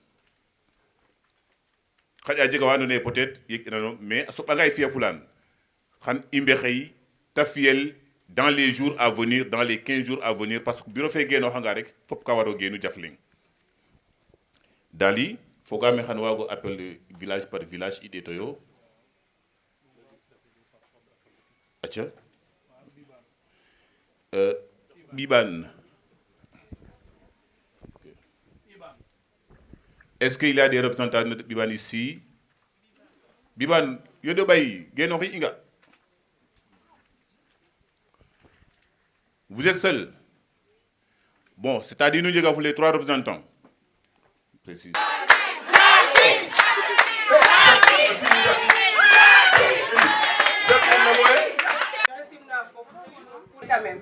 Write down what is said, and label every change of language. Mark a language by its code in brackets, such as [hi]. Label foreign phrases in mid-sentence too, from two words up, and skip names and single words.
[srr] xaƴa jega wa andoona yee peut-être yeg inano mais a soɓanga fiya fulan xan i mbexey ta fiyel [fr] dans les jours à venir dans les 15 jours à venir parce que [srr] bureau fe genooxanga rek fop ka waro genu jafleng Dali fogame xan wago [fr] appel village par village [srr] i ɗeeto yo aca Biban. [fr] Est-ce qu'il y a des représentants de Biban ici? [srr] Biban, yodo bay, genori inga. [fr] Vous êtes seul? Bon, c'est-à-dire nous avons les 3 représentants. Précis. Quand même.